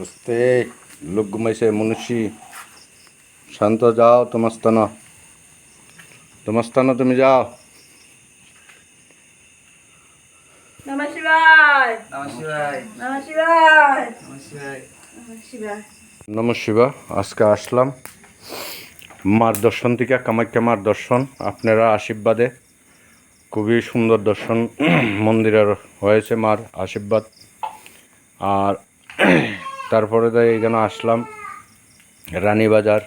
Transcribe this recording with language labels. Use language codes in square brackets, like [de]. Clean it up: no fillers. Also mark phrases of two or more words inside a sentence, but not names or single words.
[bn] আস্তে লোক ঘুমাইছে মনুষ্যী শান্ত যাও তোমার স্থান তুমি যাও। [sa] নমঃ শিবায় নমঃ শিবায় নমঃ শিবায় নমঃ শিবায় নমঃ শিবায় নমঃ শিবা। [bn] আজকে আসলাম মার দর্শন থেকে, কামাখ্যা মার দর্শন। আপনারা আশীর্বাদে খুবই সুন্দর দর্শন মন্দিরের হয়েছে, মার আশীর্বাদ। আর তারপরে এখানে আসলাম রানীবাজার।